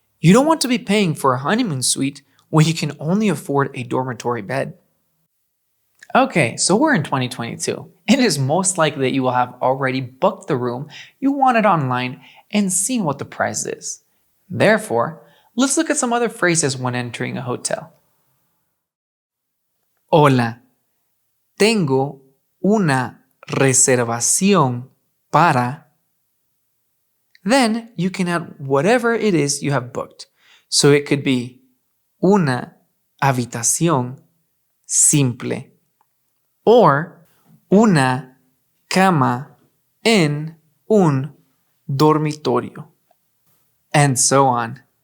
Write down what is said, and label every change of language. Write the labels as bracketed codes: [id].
[en] You don't want to be paying for a honeymoon suite when you can only afford a dormitory bed. Okay, so we're in 2022. It is most likely that you will have already booked the room you wanted online and seen what the price is. Therefore, let's look at some other phrases when entering a hotel. [es] Hola, tengo una reservación para. [en] Then you can add whatever it is you have booked. So it could be [es] una habitación simple [en] or [es] una cama en un dormitorio, [en] and so on.